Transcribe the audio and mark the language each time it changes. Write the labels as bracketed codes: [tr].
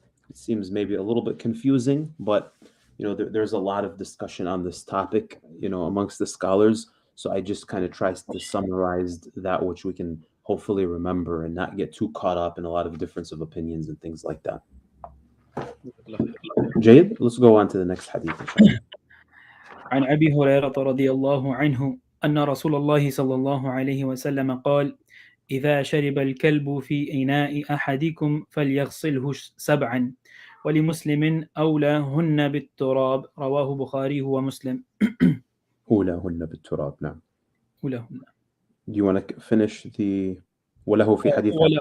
[en] It seems maybe a little bit confusing, but there's a lot of discussion on this topic, amongst the scholars. So I just kind of try to summarize that which we can hopefully remember and not get too caught up in a lot of difference of opinions and things like that. Jayed, let's go on to the next hadith. [ar] عن أبي هريرة رضي الله عنه أن رسول الله صلى الله عليه وسلم قال: إذا شرب الكلب في إناء أحدكم فليغسله 7 ولمسلم أولاهن بالتراب رواه بخاري ومسلم. أولاهن بالتراب، نعم. أولاهن. [en] Do you want to finish the [ar] وله في حديث